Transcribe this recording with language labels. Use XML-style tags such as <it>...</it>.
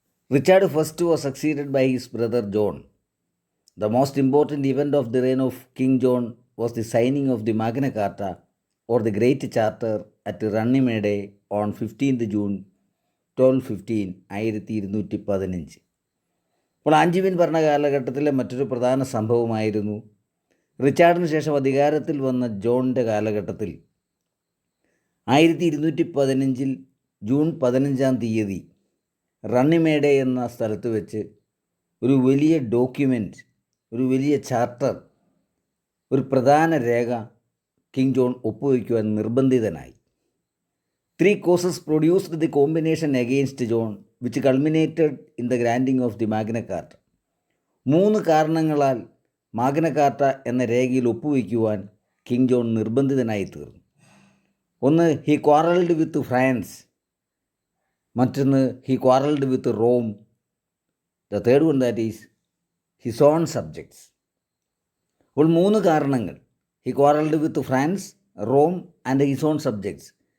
<en>Richard I was succeeded by his brother John. The most important event of the reign of King John was the signing of the Magna Carta or the Great Charter at Runnymede on 15th June 1215 1215.</en> <ml>അപ്പോൾ ആഞ്ചിവിൻ ഭരണകാലഘട്ടത്തിലെ മറ്റൊരു പ്രധാന സംഭവമായിരുന്നു റിച്ചാർഡിന് ശേഷം അധികാരത്തിൽ വന്ന ജോണിൻ്റെ കാലഘട്ടത്തിൽ 1215 June 15 റണ്ണിമേഡെ എന്ന സ്ഥലത്ത് വെച്ച് ഒരു വലിയ ഡോക്യുമെൻ്റ്, ഒരു വലിയ ചാർട്ടർ, ഒരു പ്രധാന രേഖ കിങ് ജോൺ ഒപ്പുവയ്ക്കുവാൻ നിർബന്ധിതനായി.</ml> <en>3 causes produced the combination against John, which culminated in the granting of the Magna Carta.</en> <ml>3 കാരണങ്ങളാൽ മാഗ്ന കാർട്ട എന്ന രേഖയിൽ ഒപ്പുവയ്ക്കുവാൻ കിങ് ജോൺ നിർബന്ധിതനായി തീർന്നു.</ml> <en>ഒന്ന്, he quarrelled with France. മറ്റൊന്ന്, he quarrelled with Rome. The third one that is his own subjects.</en> <ml>അപ്പോൾ 3 കാരണങ്ങൾ,</ml> <en>He quarrelled with France, Rome and his own subjects.</en>